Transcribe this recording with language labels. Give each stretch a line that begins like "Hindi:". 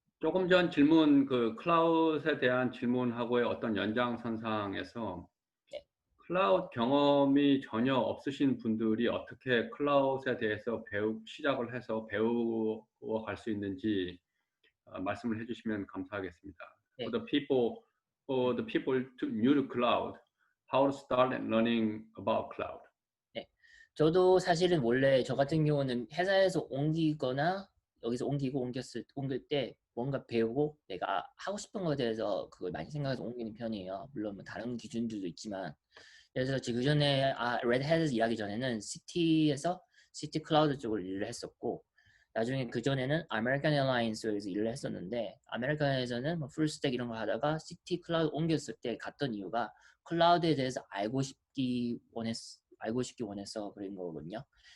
Korean: 조금 전 질문 그 클라우드에 대한 질문하고의 어떤 연장선상에서 네. 클라우드 경험이 전혀 없으신 분들이 어떻게 클라우드에 대해서 시작을 해서 배우어 갈 수 있는지 말씀을 해주시면 감사하겠습니다. 네.
English: For the people new to cloud, how to start learning about cloud?
Korean: 네. 저도 사실은 원래 저 같은 경우는 회사에서 옮기거나 여기서 옮길 때 뭔가 배우고 내가 하고 싶은 거에 대해서 그걸 많이 생각해서 옮기는 편이에요. 물론 뭐 다른 기준들도 있지만 그래서 그 전에 레드햇에서 일하기 전에는 시티 클라우드 쪽을 일을 했었고 나중에 그 전에는 아메리칸 에어라인스에서 일을 했었는데 아메리칸에서는 뭐 풀스택 이런 거 하다가 시티 클라우드 옮겼을 때 갔던 이유가 클라우드에 대해서 알고 싶기 원해서 그런 거거든요.